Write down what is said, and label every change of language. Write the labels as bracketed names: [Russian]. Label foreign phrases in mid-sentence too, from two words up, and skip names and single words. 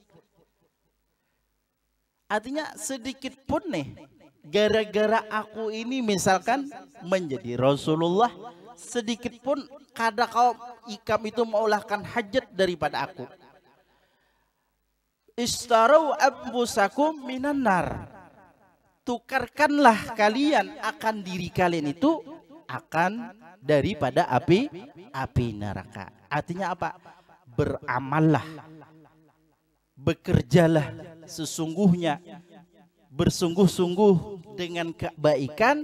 [Banjar] Artinya sedikit pun nih, gara-gara aku ini misalkan menjadi Rasulullah, sedikit pun kada kau ikam itu maulahkan hajat daripada aku. [Arabic] Istarau anfusakum minan nar. [Indonesian] Tukarkanlah kalian akan diri kalian itu akan daripada api neraka. Artinya apa? Beramallah, bekerjalah sesungguhnya, bersungguh-sungguh dengan kebaikan.